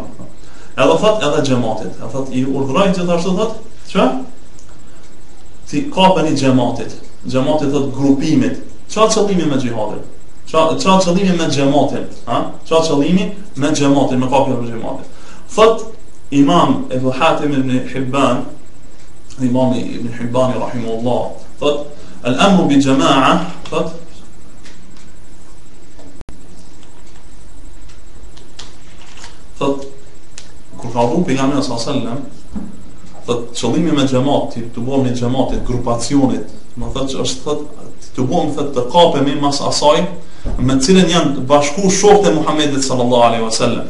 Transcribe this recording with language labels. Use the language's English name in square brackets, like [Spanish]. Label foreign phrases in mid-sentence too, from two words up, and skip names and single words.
[Albanian] Edhe thot edhe xhamatit, thot i urdhroj gjithashtu thot, ç'a? Ti kapeni xhamatit. Xhamati thot grupimit. Çfarë qëllimi me xhihadin? Çfarë qëllimi me xhamatin? Çfarë qëllimi me xhamatin, me kapjen e xhamatit? Thot Imam Ebu Hatim ibn Hibban, Imam ibn Hibban rahimahullah, thot [Arabic] الأمر بالجماعة, [Albanian] thot kur ka vënë pejgamberi [Arabic] صلى الله عليه وسلم, [Albanian] thot qëllimi me xhamat, të bëhemi xhamatit, grupacionit, do thotë është thot të bëhemi thot të kapemi mas asaj me të cilën janë të bashku shokët e Muhamedit [Arabic] صلى الله عليه وسلم.